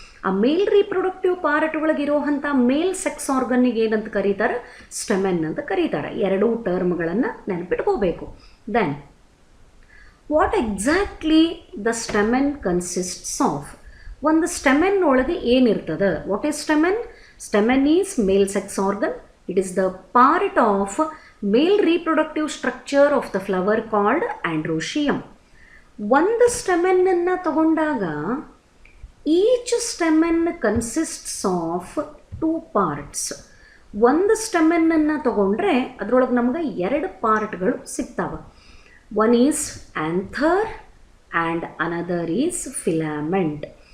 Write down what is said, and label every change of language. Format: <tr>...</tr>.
<kn>ಆ ಮೇಲ್ reproductive part ಒಳಗಿರುವಂಥ ಮೇಲ್ sex ಆರ್ಗನ್ನಿಗೆ ಏನಂತ ಕರೀತಾರೆ, ಸ್ಟೆಮೆನ್ ಅಂತ ಕರೀತಾರೆ. ಎರಡೂ ಟರ್ಮ್ಗಳನ್ನು ನೆನಪಿಟ್ಕೋಬೇಕು.</kn> <en>Then what exactly the stamen consists of.</en> <kn>ಒಂದು ಸ್ಟೆಮೆನ್ ಒಳಗೆ ಏನಿರ್ತದೆ,</kn> <en>What is stamen? Stamen is male sex organ. It is the part of male reproductive structure of the flower called androecium.</en> <kn>ಒಂದು ಸ್ಟೆಮೆನ್ನನ್ನು ತಗೊಂಡಾಗ</kn> <en>Each stamen consists of 2 parts.</en> <kn>ಒಂದು ಸ್ಟೆಮೆನ್ನನ್ನು ತಗೊಂಡ್ರೆ ಅದರೊಳಗೆ ನಮ್ಗೆ 2 ಪಾರ್ಟ್ಗಳು ಸಿಗ್ತಾವೆ.</kn> <en>One is anther and another is filament.</en>